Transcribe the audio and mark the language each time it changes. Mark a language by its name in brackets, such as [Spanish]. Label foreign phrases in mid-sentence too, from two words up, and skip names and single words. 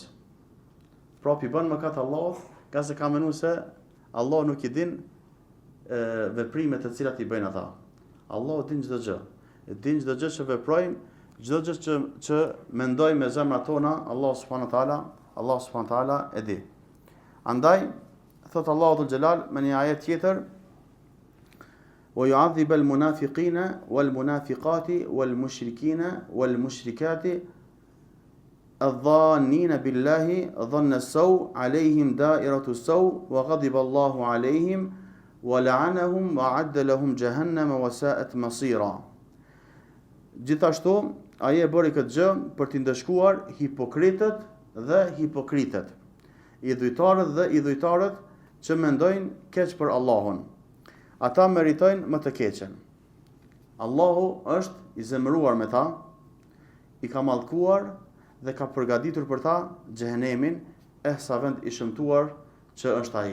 [Albanian] Pra pi bën mëkat Allahut, nga se ka menuar se Allahu nuk i din veprimet të cilat i bëjnë ata. Allahu din çdo gjë. E din çdo gjë që veprojmë, çdo gjë që mendojmë me zemrat tona, Allahu [Arabic] سبحانه وتعالى [Albanian] e di. Andaj thot Allahu [Arabic] ذو الجلال [Albanian] me një ajet tjetër: [Arabic] "ويعذب المنافقين والمنافقات والمشركين والمشركات الظانين بالله ظن السوء عليهم دائرة السوء وغضب الله عليهم ولعنهم وأعد لهم جهنم وساءت مصيرا." [Albanian] Gjithashtu, ai e bëri këtë gjë për t'i ndëshkuar hipokritët dhe hipokritët, idhujtarët dhe idhujtarët që mendojnë keq për Allahun. Ata meritojnë më të keqen. Allahu është i zemëruar me ta, i ka mallkuar dhe ka përgatitur për ta xhehenemin, sa vend i shëmtuar që është ai.